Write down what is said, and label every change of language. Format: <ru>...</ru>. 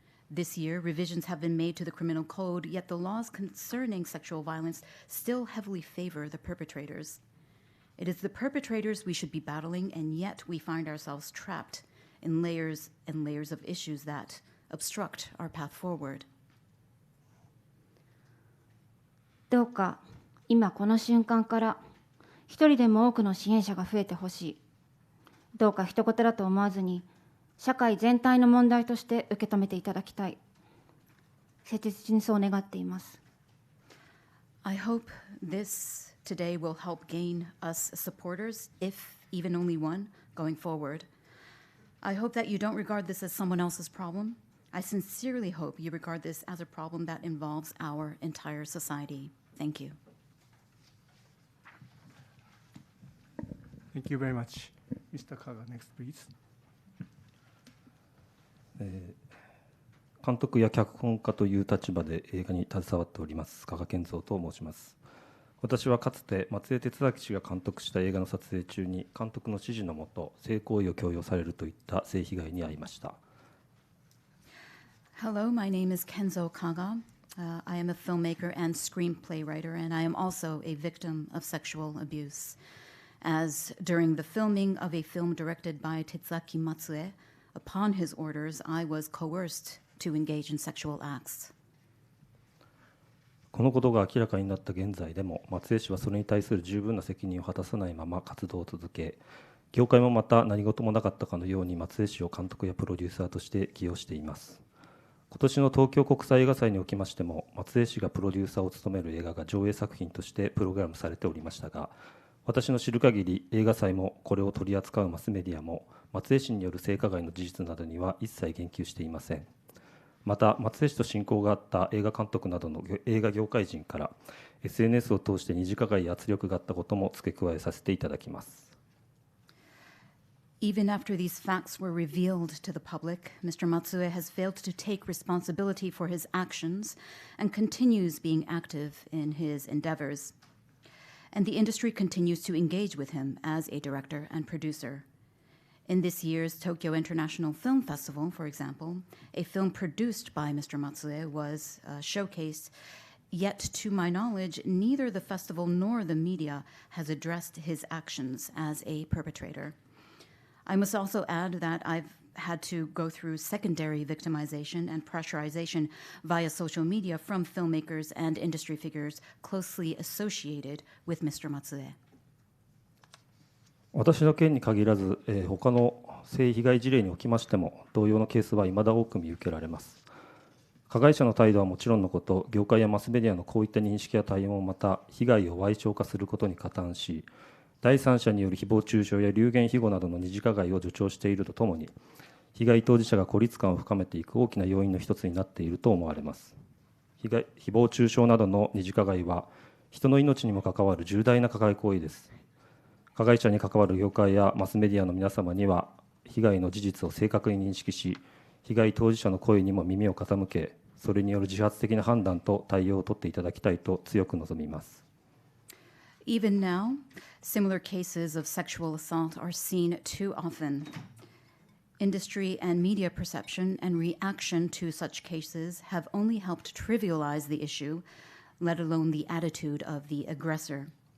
<en>This year, revisions have been made to the criminal code, yet the laws concerning sexual violence still heavily favor the perpetrators. It is the perpetrators we should be battling, and yet we find ourselves trapped in layers and layers of issues that obstruct our path forward.</en> <ja>どうか今この瞬間から一人でも多くの支援者が増えてほしい。どうか一言だと思わずに、社会全体の問題として受け止めていただきたい。切実にそう願っています。</ja> <en>I hope this today will help gain us supporters, if even only one, going forward. I hope that you don't regard this as someone else's problem. I sincerely hope you regard this as a problem that involves our entire society. Thank you. Thank you very much. Mr. Kaga, next, please.</en> <ja>監督や脚本家という立場で映画に携わっております加賀賢三と申します。私はかつて松江哲明氏が監督した映画の撮影中に監督の指示のもと性行為を強要されるといった性被害に遭いました。</ja> <en>Hello, my name is Kenzo Kaga. I am a filmmaker and screenplay writer, and I am also a victim of sexual abuse. As during the filming of a film directed by Tetsuaki Matsue, upon his orders, I was coerced to engage in sexual acts.</en> <ja>このことが明らかになった現在でも、松江氏はそれに対する十分な責任を果たさないまま活動を続け、業界もまた何事もなかったかのように松江氏を監督やプロデューサーとして起用しています。今年の東京国際映画祭におきましても、松江氏がプロデューサーを務める映画が上映作品としてプログラムされておりましたが、私の知る限り映画祭もこれを取り扱うマスメディアも松江氏による性加害の事実などには一切言及していません。また松江氏と親交があった映画監督などの映画業界人から SNS を通して二次加害や圧力があったことも付け加えさせていただきます。</ja> <en>Even after these facts were revealed to the public, Mr. Matsue has failed to take responsibility for his actions and continues being active in his endeavors. And the industry continues to engage with him as a director and producer. In this year's Tokyo International Film Festival, for example, a film produced by Mr. Matsue was showcased, yet to my knowledge, neither the festival nor the media has addressed his actions as a perpetrator. I must also add that I've had to go through secondary victimization and pressurization via social media from filmmakers and industry figures closely associated with Mr. Matsue.</en> <ja>私の件に限らず、他の性被害事例におきましても同様のケースは未だ多く見受けられます。加害者の態度はもちろんのこと、業界やマスメディアのこういった認識や対応もまた被害を歪聴化することに加担し、第三者による誹謗中傷や流言飛語などの二次加害を助長しているとともに、被害当事者が孤立感を深めていく大きな要因の一つになっていると思われます。誹謗中傷などの二次加害は、人の命にも関わる重大な加害行為です。加害者に関わる業界やマスメディアの皆様には、被害の事実を正確に認識し、被害当事者の声にも耳を傾け、それによる自発的な判断と対応を取っていただきたいと強く望みます。</ja> <en>Even now, similar cases of sexual assault are seen too often. Industry and media perception and reaction to such cases have only helped trivialize the issue, let alone the attitude of the aggressor.</en>